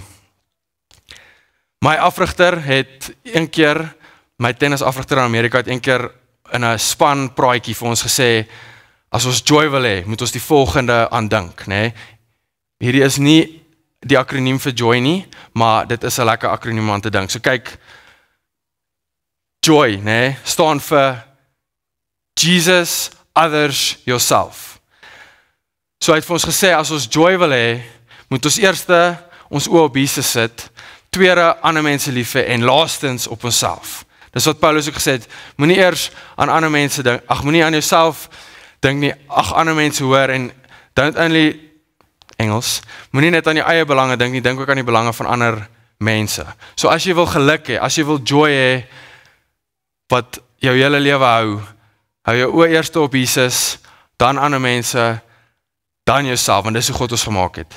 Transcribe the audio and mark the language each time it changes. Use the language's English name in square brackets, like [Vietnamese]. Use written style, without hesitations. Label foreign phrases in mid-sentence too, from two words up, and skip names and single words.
[Afrikaans] My afrigter het een keer, my tennisafrigter in Amerika het een keer in 'n span praatjie vir ons gesê, as ons joy wil hê, moet ons die volgende aan dink, nee? Hierdie is nie die akroniem vir joy nie, maar dit is 'n lekker akroniem aan te dink. So kyk, joy, nee, staan vir Jesus, [English] others, yourself. [Afrikaans] So hy het vir ons gesê, as ons joy wil hê, moet ons eerste ons oë op Jesus sit, tweede ander mense lief hê en laastens op onsself. Dis wat Paulus ook gesê het, moenie eers aan ander mense dink, moenie aan jouself dink nie, ander mense hoor en [English] don't only [Afrikaans] Engels, moenie net aan jou eie belange dink nie, dink ook aan die belange van ander mense. So as jy wil geluk hê, as jy wil joy hê, wat jou hele lewe hou jou oë eers op Jesus, dan ander mense, dan jouself, want dis hoe God ons gemaak het.